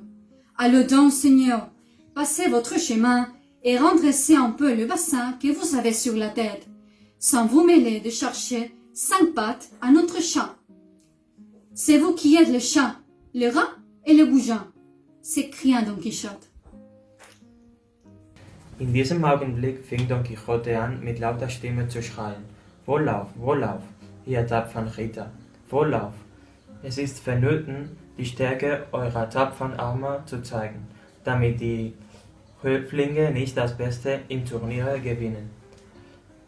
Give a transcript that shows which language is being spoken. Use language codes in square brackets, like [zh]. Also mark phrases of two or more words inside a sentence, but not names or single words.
[fr] Allez donc, Seigneur, passez votre chemin et redressez un peu le bassin que vous avez sur la tête, sans vous mêler de chercher 5 pattes à notre chat. C'est vous qui êtes le chat, le rat et le goujat, s'écria Don Quichotte. [de] In diesem Augenblick fing Don Quixote an, mit lauter Stimme zu schreien. Wohlauf, ihr tapfern Ritter, wohlauf! Es ist vonnöten, die Stärke eurer tapfern Arme zu zeigen, damit die Höflinge nicht das Beste im Turnier gewinnen.